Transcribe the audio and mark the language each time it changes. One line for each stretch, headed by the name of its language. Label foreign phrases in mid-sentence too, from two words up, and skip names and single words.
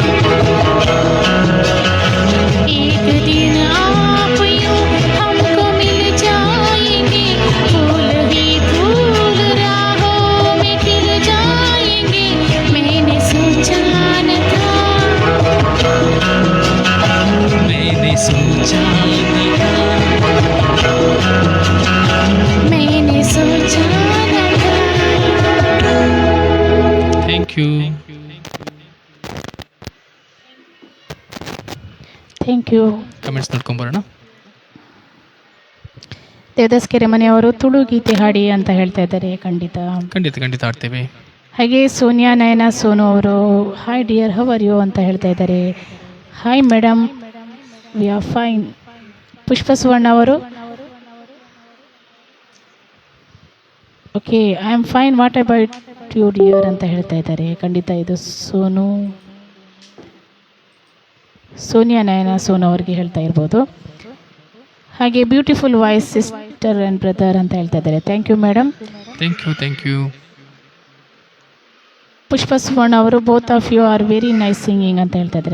Hindi: एक दिन आप यूं हमको मिल जाएंगे फूल ही फूल राहों में खिल जाएंगे मैंने सोचा न था। मैंने सोचा न था। मैंने सोचा न था।
English: Thank you. Thank you.
Kannada: ಕಮೆಂಟ್ಸ್ ನೋಡ್ಕೊಂಬರೋಣ. ದೇವದಾಸ್ ಕೆರೆಮನೆಯವರು ತುಳು ಗೀತೆ ಹಾಡಿ ಅಂತ ಹೇಳ್ತಾ ಇದ್ದಾರೆ. ಖಂಡಿತ ಖಂಡಿತ ಖಂಡಿತ ಆಡ್ತೇವೆ. ಹಾಗೆ ಸೋನಿಯಾ ನಯನ ಸೋನು ಅವರು
English: Hi dear how are you
Kannada: ಅಂತ ಹೇಳ್ತಾ ಇದ್ದಾರೆ.
English: Hi madam we are fine.
Kannada: ಪುಷ್ಪ ಸುವರ್ಣ ಅವರು
English: OK I am fine what about you dear
Kannada: ಅಂತ ಹೇಳ್ತಾ ಇದ್ದಾರೆ. ಖಂಡಿತ ಇದು ಸೋನಿಯಾ ನಯನ ಸೋನು ಅವರಿಗೆ ಹೇಳ್ತಾ ಇರ್ಬೋದು. ಹಾಗೆ
English: beautiful voice sister and brother
Kannada: ಅಂತ ಹೇಳ್ತಾ ಇದ್ದಾರೆ.
English: Thank you madam. Thank you.
Kannada: ಪುಷ್ಪ ಸುವರ್ಣ ಅವರು
English: both of you are very nice singing
Kannada: ಅಂತ ಹೇಳ್ತಾ ಇದ್ದಾರೆ.